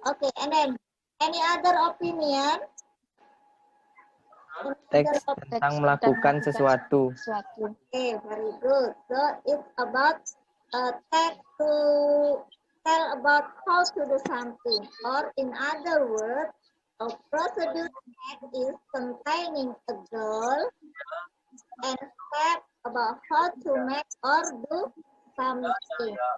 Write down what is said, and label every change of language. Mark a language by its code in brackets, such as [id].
[en] Okay, and then any other opinion? [id] Teks tentang melakukan sesuatu. [en] Okay, very good. So it's about text to tell about how to do something, or in other words, a procedure text is containing a goal and step about how to make or do something.